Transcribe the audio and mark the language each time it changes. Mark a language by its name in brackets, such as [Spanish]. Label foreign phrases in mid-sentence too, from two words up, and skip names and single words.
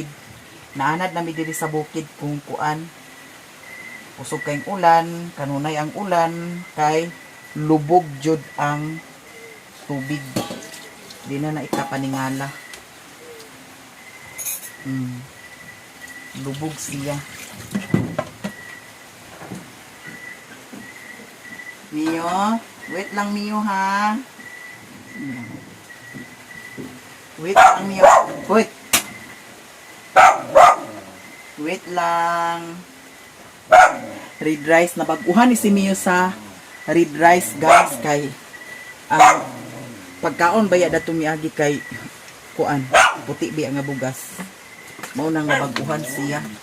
[Cebuano] Naanad nami diri sa bukid kung kuan. Usog kayong ulan, kanunay ang ulan, kay lubog jud ang tubig. Di na ikapaningala. Lubog siya. Mio, wait lang Mio ha. Wait lang Mio. Wait. Wait lang. [English] Red rice [Cebuano] na baguhan ni si Mio sa [English] red rice [Cebuano] guys kay pagkaon baya dato miagi kay kuan puti biya nga bugas. Mao nang nabaguhan siya.